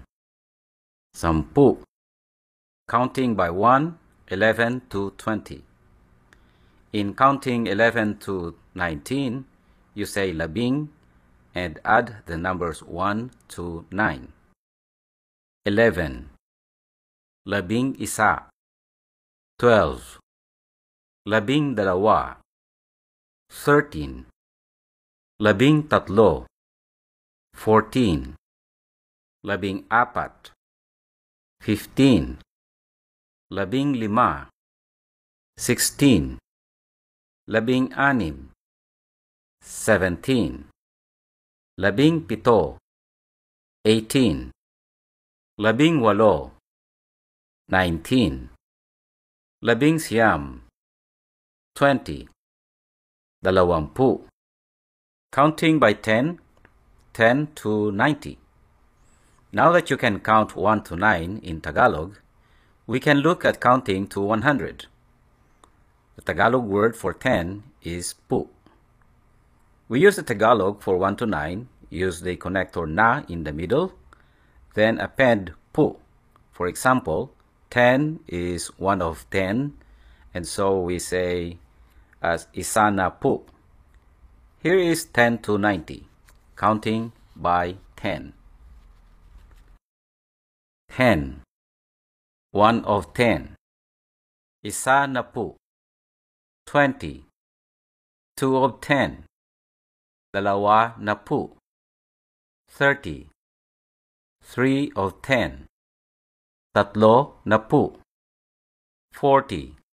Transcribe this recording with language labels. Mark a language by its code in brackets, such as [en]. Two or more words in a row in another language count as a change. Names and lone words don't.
[en] 10. Counting by 1, 11 to 20. In counting 11 to 19, you say labing and add the numbers 1 to 9. 11. [tl] Labing isa. 12. Labing dalawa. 13. Labing tatlo. 14. Labing apat. 15. Labing lima. 16. Labing anim. 17. Labing pito. 18. Labing walo. 19. Labing siyam. 20. Dalawampu. [en] Counting by 10, 10 to 90. Now that you can count 1 to 9 in Tagalog, we can look at counting to 100. The Tagalog word for 10 is pu. We use the Tagalog for 1 to 9, use the connector na in the middle, then append pu. For example, 10 is 1 of 10, and so we say as [tl] isa na pu. [en] Here is 10 to 90, counting by 10. 10. 1 of 10. [tl] Isa na pu. 20. [en] 2 of 10. [tl] Dalawa na pu. [en] 30. 3 of 10. [tl] Tatlo na pu. 40.